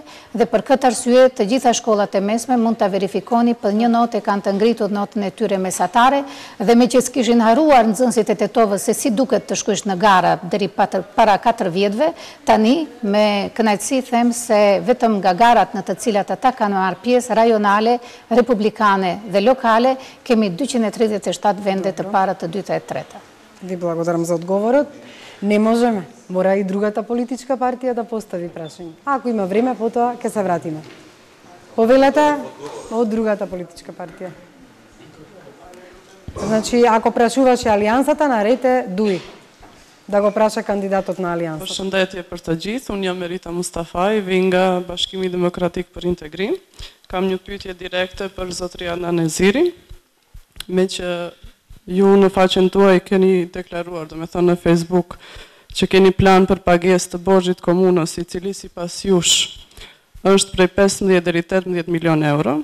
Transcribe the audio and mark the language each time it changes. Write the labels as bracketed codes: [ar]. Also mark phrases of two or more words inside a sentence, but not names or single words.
[sq] dhe për këtë arsye të gjitha shkollat e mesme mund ta verifikoni për një notë kanë të ngritur notën e tyre mesatare dhe me që s'kishin haruar nxënësit e Tetovës se si duket të shkosh në gara deri para 4 vjetëve, tani me kënaqësi them se vetëm nga garat në të cilat ata kanë marrë pjesë rajonale, republikane dhe lokale, kemi 237 vende të para, të dyta e treta. [mk] Ви благодарам за одговорот. Не можеме. Мора и другата политичка партија да постави прашање. Ако има време, потоа ќе се вратиме. Повелете од другата политичка партија. Значи, ако прашуваше Алијансата, нарете ДУИ. Да го праша кандидатот на Алијансата. [sq] Përshëndetje për të gjithë, unë jam Merita Mustafaj, vi nga Bashkimi Demokratik për Integrim. Kam një pyetje direkte për zotëria Nanezirin, me që ju në faqen tuaj keni deklaruar, do me thonë në Facebook, që keni plan për pagesë të borxhit komunës, i cili sipas jush është prej 15 deri 18 milion euro.